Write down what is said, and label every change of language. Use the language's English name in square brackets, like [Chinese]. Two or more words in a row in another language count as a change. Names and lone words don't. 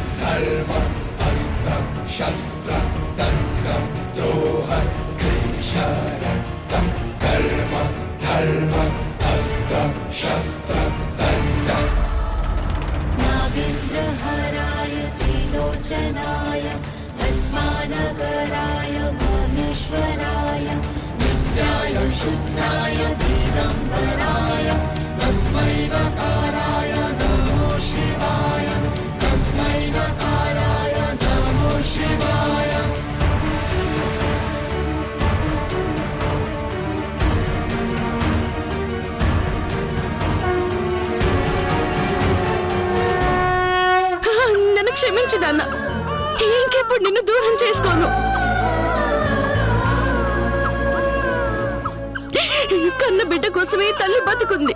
[Sanskrit] नागेन्द्रहराय त्रिलोचनाय भस्मानगराय महेश्वराय नित्याय शुद्धाय दिगम्बराय तस्मै नकाराय नमो शिवाय तस्मै नकाराय नमो शिवाय [Telugu] నన్ను క్షమించు నాన్న. ఇంకెప్పుడు నిన్ను దూరం చేసుకోను. కన్న బిడ్డ కోసమే తల్లి బతుకుంది.